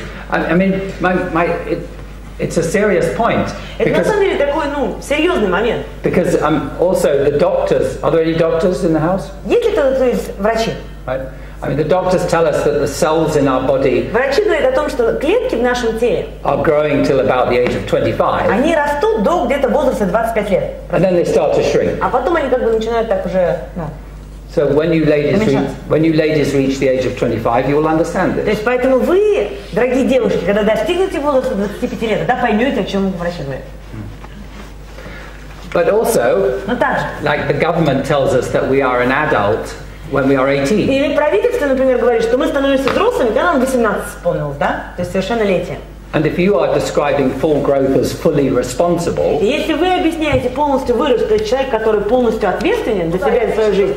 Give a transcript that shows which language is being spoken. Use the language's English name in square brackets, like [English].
[English] I mean, it's a serious point [Russian] Это на самом деле такой, серьезный момент. [English] because also the doctors. Are there any doctors in the house? [Russian] Есть ли кто-то из врачей? [English] Right. I mean, the doctors tell us that the cells in our body [Russian] Врачи говорят о том, что клетки в нашем теле, [English] are growing till about the age of 25, [Russian] они растут до где-то возраста 25 лет. [English] and then they start to shrink. [Russian] А потом они как бы начинают так уже [English] So when you ladies reach the age of 25, you will understand [Russian] То [English] this. [Russian] есть поэтому вы, дорогие девушки, когда достигнете возраста 25 лет, тогда поймете, о чем врач говорит. [English] But also, [Russian] Но также, [English] like the government tells us that we are an adult when we are 18. [Russian] или правительство, например, говорит, что мы становимся взрослыми, когда нам 18 исполнилось, да? То есть совершеннолетие. [English] And if you are describing full growth as fully responsible, [Russian] И если вы объясняете полностью вырос, то есть человек, который полностью ответственен за себя и за свою жизнь.